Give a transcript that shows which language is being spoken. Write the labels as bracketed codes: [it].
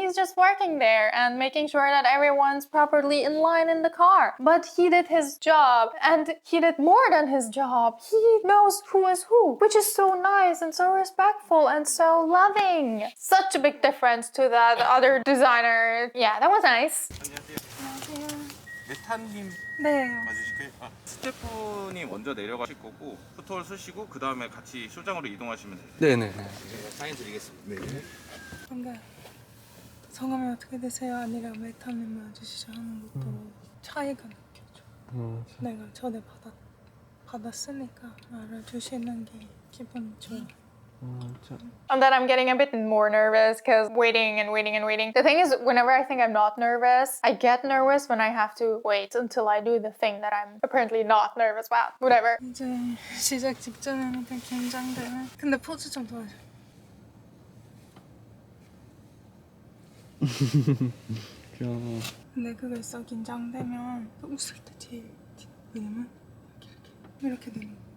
[en] He's just working there and making sure that everyone's properly in line in the car. But he did his job and he did more than his job. He knows who is who, which is so nice and so respectful and so loving. Such a big difference to that other designer. Yeah, that was nice. [ko] 메타님 네. 맞으실까요? 아, 스태프분이 먼저 내려가실 거고 포토를 쓰시고 그 다음에 같이 쇼장으로 이동하시면 돼요. 네네. 사인 드리겠습니다. 네. 뭔가 성함이 어떻게 되세요? 아니라 메타님 맞으시죠 하는 것도 차이가 느껴져. 내가 전에 받았으니까 알아주시는 게 기분 좋아. [en] And then I'm getting a bit more nervous because waiting and waiting and waiting. The thing is, whenever I think I'm not nervous, I get nervous when I have to wait until I do the thing that I'm apparently not nervous about. Whatever. [ko] 이제 시작 직전에는 좀 긴장되네. 근데 포즈 좀 도와줘. 귀여워. 근데 그거 있어. 긴장되면 웃을 때 제일 왜냐면 이렇게 되는 거.